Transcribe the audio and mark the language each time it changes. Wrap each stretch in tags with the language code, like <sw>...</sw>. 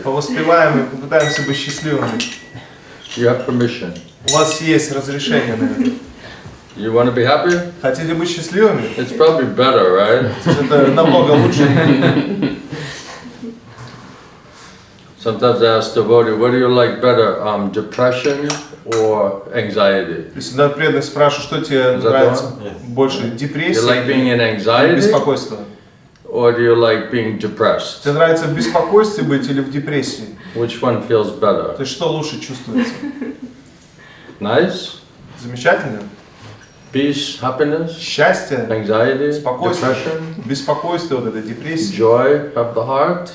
<ru>Повоспеваем и попытаемся быть счастливыми.</ru> <en>You have permission.</en> <ru>У вас есть разрешение на это.</ru> <en>You want to be happy?</en> <ru>Хотите быть счастливыми?</ru> <en>It's probably better, right?</en> <ru>Это намного лучше.</ru> <en>Sometimes I ask devotee, what do you like better, depression or anxiety?</en> <ru>Всегда преданных спрашиваю, что тебе нравится больше, депрессия или беспокойство?</ru> <en>Or do you like being depressed?</en> <ru>Тебе нравится в беспокойстве быть или в депрессии?</ru> <en>Which one feels better?</en> <ru>То есть что лучше чувствуется?</ru> <en>Nice?</en> <ru>Замечательно.</ru> <en>Peace, happiness,</en> <ru>счастье,</ru> <en>anxiety,</en> <ru>спокойствие,</ru> <en>depression,</en> <ru>беспокойство, вот эта депрессия,</ru> <en>joy of the heart,</en>